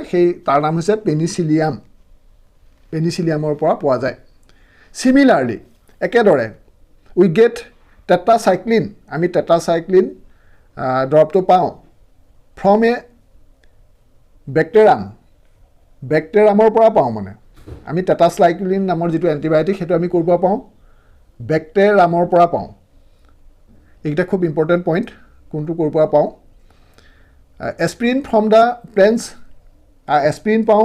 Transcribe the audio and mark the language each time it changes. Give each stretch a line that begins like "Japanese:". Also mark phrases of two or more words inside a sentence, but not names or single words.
Assamese: সেই তাৰ নাম হৈছে পেনিচিলিয়াম। পেনিচিলিয়ামৰ পৰা পোৱা যায়।
English: Similarly, একেদৰে we get tetracycline,
Assamese: আমি tetracycline দৰৱটো পাওঁ
English: from a
Assamese: বেক্টেৰিয়ামৰ পৰা পাওঁ। মানে আমি tetracycline নামৰ যিটো এণ্টিবায়'টিক সেইটো আমি ক'ৰ পৰা পাওঁ? বেক্টেৰিয়ামৰ পৰা পাওঁ। এইকেইটা খুব
English: important point,
Assamese: কোনটো ক'ৰ পৰা পাওঁ?
English: aspirin from the plants, এস্পিৰিন পাওঁ।